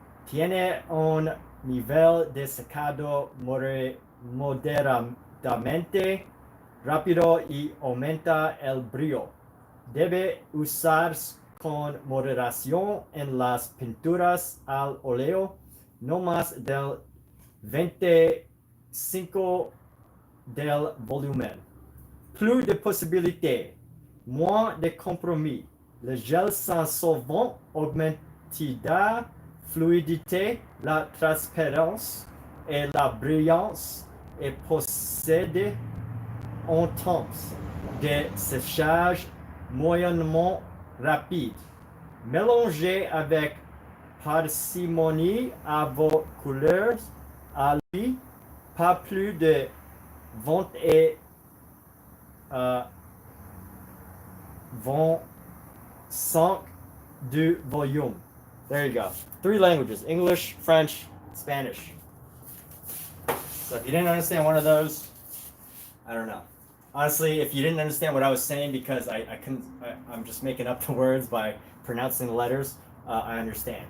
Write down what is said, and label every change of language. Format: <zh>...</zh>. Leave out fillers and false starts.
<es>Tiene un nivel de secado moderadamente rápido y aumenta el brillo. Debe usarse con moderación en las pinturas al óleo, no más del 25 del volumen.</es> <fr>Plus de possibilités, moins de compromis. Le gel sans solvant augmente la fluidité, la transparence et la brillance et possède un temps de séchage moyennement rapide. Mélangez avec parcimonie à vos couleurs à lui, pas plus de 25 du volume.</fr> <en>There you go. 3 languages: English, French, Spanish. So if you didn't understand one of those, I don't know. Honestly, if you didn't understand what I was saying because I'm just making up the words by pronouncing the letters, I understand.</en>